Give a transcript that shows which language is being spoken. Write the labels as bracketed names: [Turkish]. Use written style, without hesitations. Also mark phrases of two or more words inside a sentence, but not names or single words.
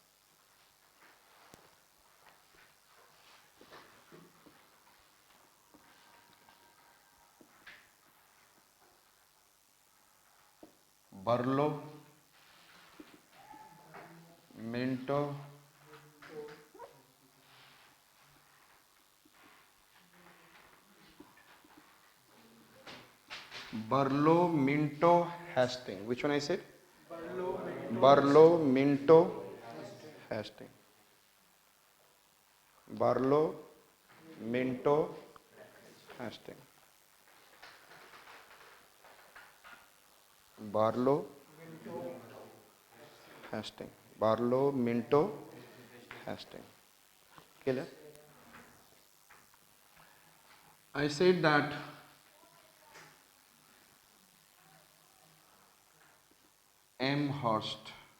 [English] बर्लो, मिंटो, बर्लो, मिंटो, हेस्टिंग। Which one I said? बर्लो, मिंटो, हेस्टिंग। बर्लो, मिंटो, हेस्टिंग। बार्लो, हेस्टिंग। बार्लो, मिंटो, हेस्टिंग। Clear? I said that Amherst.